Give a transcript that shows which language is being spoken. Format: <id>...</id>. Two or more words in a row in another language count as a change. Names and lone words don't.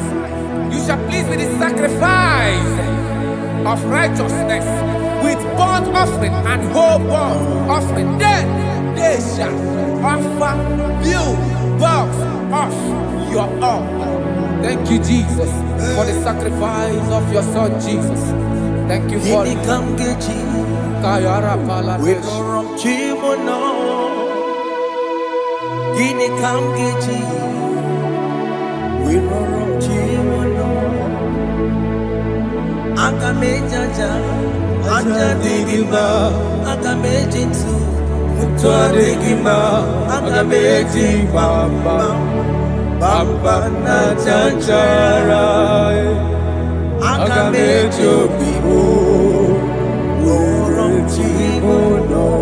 <en>You shall please with the sacrifice of righteousness, with burnt offering and whole burnt offering. Then they shall offer bullocks of your own. Thank you, Jesus, for the sacrifice of your Son, Jesus. Thank you for it. Kayara Paladesh. Akamejaja, ajadigima, akamejintu, mutuadigima, akamejibamba, bamba na chanchara, akamejobibo, lorotimono.</en>